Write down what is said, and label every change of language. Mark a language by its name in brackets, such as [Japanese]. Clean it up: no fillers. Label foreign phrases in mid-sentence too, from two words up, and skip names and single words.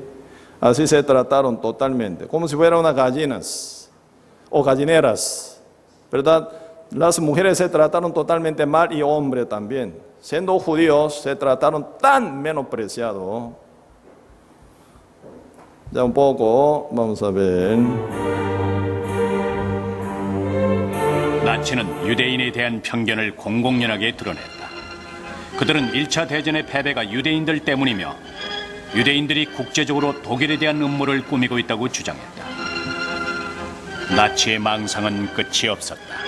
[Spanish] Así se trataron totalmente, como si fueran unas gallinas o gallineras, ¿verdad? Las mujeres se trataron totalmente mal y hombres también. Siendo judíos, se trataron tan menospreciados. Ya un poco, vamos a ver. [Korean] 나치는 유대인에 대한 편견을 공공연하게 드러냈다. 그들은 1차 대전의 패배가 유대인들 때문이며 유대인들이 국제적으로 독일에 대한 음모를 꾸미고 있다고 주장했다. 나치의 망상은 끝이 없었다.